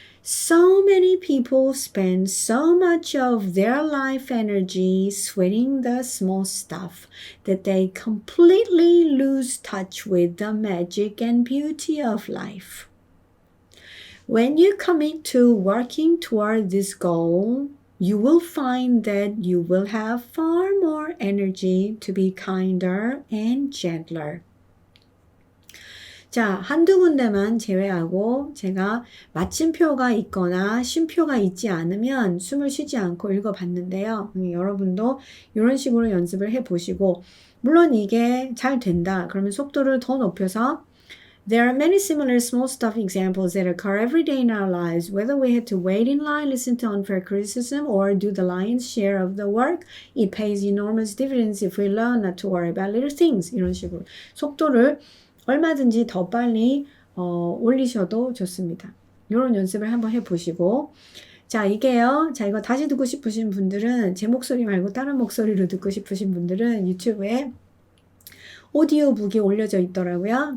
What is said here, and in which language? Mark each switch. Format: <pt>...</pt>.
<en>So many people spend so much of their life energy sweating the small stuff that they completely lose touch with the magic and beauty of life. When you commit to working toward this goal, you will find that you will have far more energy to be kinder and gentler.</en> <ko>자, 한두 군데만 제외하고 제가 마침표가 있거나 쉼표가 있지 않으면 숨을 쉬지 않고 읽어봤는데요. 여러분도 이런 식으로 연습을 해보시고 물론 이게 잘 된다. 그러면 속도를 더 높여서</ko> <en>There are many similar small stuff examples that occur every day in our lives, whether we had to wait in line, listen to unfair criticism, or do the lion's share of the work. It pays enormous dividends if we learn not to worry about little things.</en> <ko>이런 식으로 속도를 얼마든지 더 빨리 올리셔도 좋습니다. 이런 연습을 한번 해보시고 자 이게요. 자 이거 다시 듣고 싶으신 분들은 제 목소리 말고 다른 목소리로 듣고 싶으신 분들은 유튜브에 오디오북이 올려져 있더라고요.</ko>